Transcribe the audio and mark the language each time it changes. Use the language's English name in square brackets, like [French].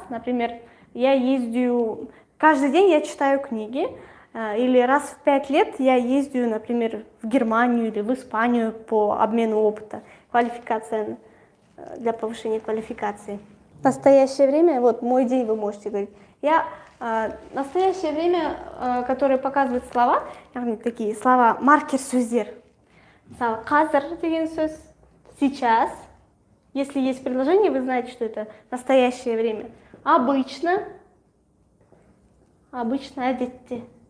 [Russian] Например, я ездию, каждый день я читаю книги, или раз в 5 лет я ездию, например, в Германию или в Испанию по обмену опыта, квалификация, для повышения квалификации. В настоящее время, вот мой день вы можете говорить, настоящее время, которое показывает слова, такие слова [Kazakh] маркер сөздер. Мысалы, қазір деген сөз, сейчас. [Russian] Если есть предложение, вы знаете, что это настоящее время. Обычно, әдетте.